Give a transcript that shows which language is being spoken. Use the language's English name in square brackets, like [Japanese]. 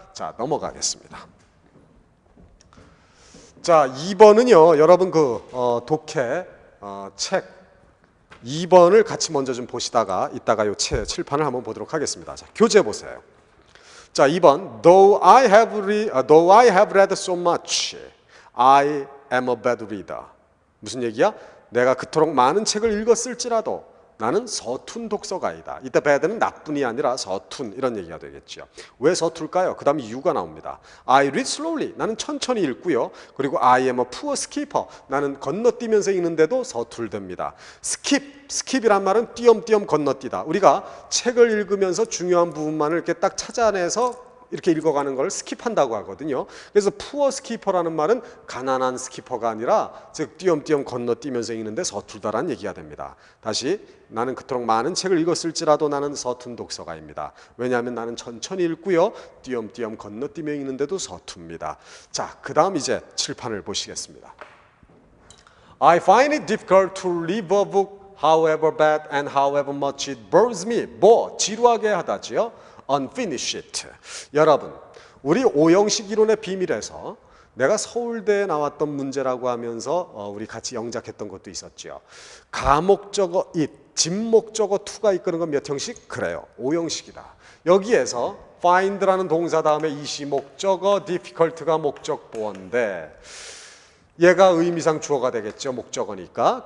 [Korean] 자, 넘어가겠습니다. 자, 2번은요 여러분 독해 책 2번을 같이 먼저 좀 보시다가 이따가 요 칠판을 한번 보도록 하겠습니다. 자, 교재 보세요. 자, 2번 [English] Though I have read so much, I am a bad reader. [Korean] 무슨 얘기야? 내가 그토록 많은 책을 읽었을지라도 나는 서툰 독서가이다. 이때 bad는 나쁜이 아니라 서툰 이런 얘기가 되겠죠. 왜 서툴까요? 그 다음 이유가 나옵니다. [English] I read slowly. [Korean] 나는 천천히 읽고요. 그리고 [English] I am a poor skipper. [Korean] 나는 건너뛰면서 읽는데도 서툴답니다. skip이란 말은 띄엄띄엄 건너뛰다. 우리가 책을 읽으면서 중요한 부분만을 이렇게 딱 찾아내서 이렇게 읽어가는 걸 스킵한다고 하거든요. 그래서 푸어 스키퍼라는 말은 가난한 스키퍼가 아니라 즉 띄엄띄엄 건너뛰면서 읽는데 서툴다라는 얘기가 됩니다. 다시 나는 그토록 많은 책을 읽었을지라도 나는 서툰 독서가입니다. 왜냐하면 나는 천천히 읽고요. 띄엄띄엄 건너뛰며 읽는데도 서툽니다. 자, 그 다음 이제 칠판을 보시겠습니다. [English] I find it difficult to read a book however bad and however much it bores me. [Korean] 뭐 지루하게 하다지요. unfinished. 여러분, 우리 오형식 이론의 비밀에서 내가 서울대에 나왔던 문제라고 하면서 우리 같이 영작했던 것도 있었죠. 가목적어 it, 진목적어 to가 이끄는 건 몇 형식? 그래요. 오형식이다. 여기에서 find라는 동사 다음에 이시 목적어, difficult가 목적 보어인데 얘가 의미상 주어가 되겠죠. 목적어니까.